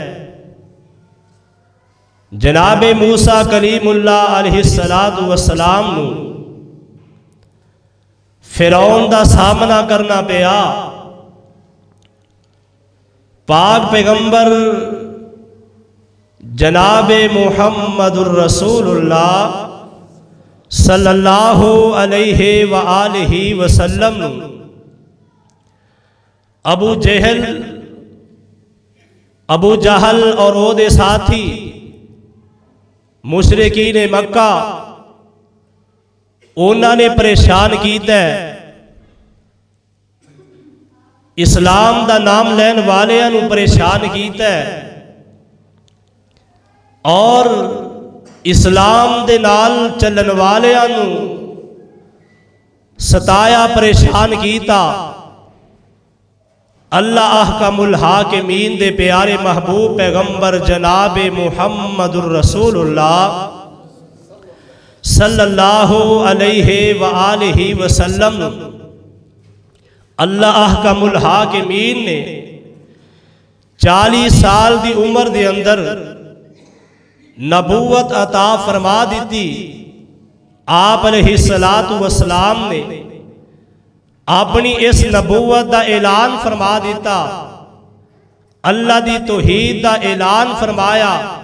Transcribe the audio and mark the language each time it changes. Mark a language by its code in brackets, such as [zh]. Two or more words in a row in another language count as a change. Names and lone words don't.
[pa] جنابِ موسیٰ کلیم اللہ [ar] عليه الصلاة والسلام [pa] نوں فرعون دا سامنا کرنا پیا. پاک پیغمبر جنابِ [ar] محمد رسول الله صلى الله عليه وآله وسلم [pa] ابو جہل اور اودے ساتھی مشرکین مکہ انہوں نے پریشان کیا. اسلام دا نام لین والیاں نوں پریشان کیا اور اسلام دے نال چلن والیاں نوں ستایا، پریشان کیا. [ar] الله أحكم الحاكمين [pa] دے پیارے محبوب پیغمبر جنابِ [ar] محمد رسول الله صلى الله عليه وآله وسلم الله أحكم الحاكمين [ur] نے 40 سال کی عمر کے اندر نبوت عطا فرما دی. آپ [ar] عليه الصلاة والسلام [ur] نے اپنی اس نبوت کا اعلان فرما دتا، اللہ کی توحید کا اعلان فرمایا.